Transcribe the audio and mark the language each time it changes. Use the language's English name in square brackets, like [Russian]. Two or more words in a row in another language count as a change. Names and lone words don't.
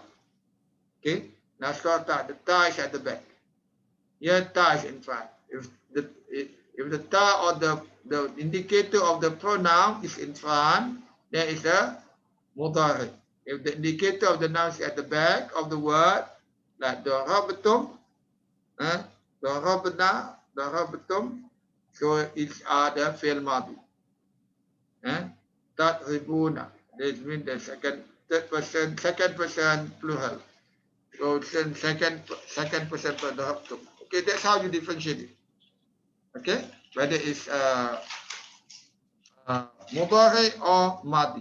[English] Okay, nasarta, the ta is at the back. Here ta is in front. If the ta or the indicator of the pronoun is in front, there is a mudari. If the indicator of the noun is at the back of the word, like [Arabic] ضربتم، ضربنا، ضربتم, [English] so it's the [Arabic] فعل ماضي. [English] Tatribuna, this means the second person plural. So it's second person for darabtum. Okay, that's how you differentiate it. Okay, whether it's mudari or madi.